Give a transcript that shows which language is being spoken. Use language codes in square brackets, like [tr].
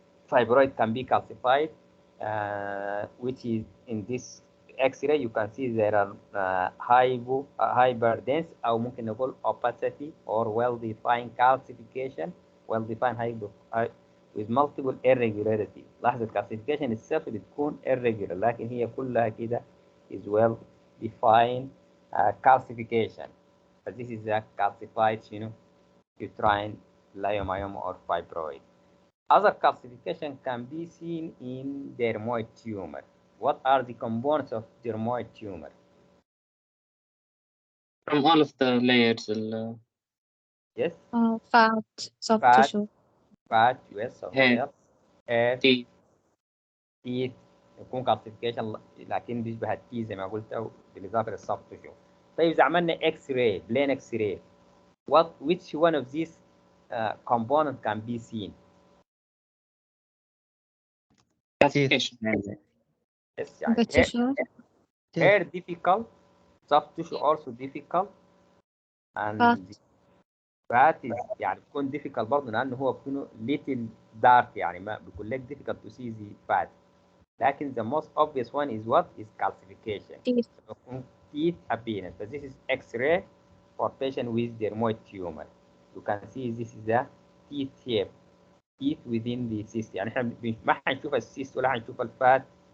[en] Fibroid can be calcified, which is in this X-ray you can see there are hyperdense [ar] أو ممكن نقول [en] opacity or well-defined calcification, well-defined with multiple irregularities. [ar] لاحظ الكالسيفيكيشن [en] itself [ar] بتكون irregular لكن هي كلها كده [en] is well-defined calcification. But this is a calcified, uterine leiomyoma or fibroid. Other calcification can be seen in dermoid tumor. What are the components of dermoid tumor? From all of the layers. Yes. Fat, soft Fat. tissue. Fat, yes, soft Hair. hair, hair, Teeth. teeth. [ar] يكون calcification لكن بيشبه التي زي ما قلت بالإضافة للsoft tissue. طيب إذا عملنا [en] X-ray, plain X-ray, which one of these components can be seen? Calcification. Yes, The tissue. hair difficult, soft tissue also difficult, and Fat. fat is [ar] يعني بيكون difficult برضه لأنه هو بيكون [en] little dark [ar] يعني ما بيكون لك [en] difficult to see the fat. [ar] لكن [en] the most obvious one is what? Is calcification. Teeth. Teeth appearance. But this is X-ray for patient with dermoid tumor. You can see this is the teeth shape. Teeth within the cyst. [ar] يعني احنا ما حنشوف السيست ولا حنشوف الفات.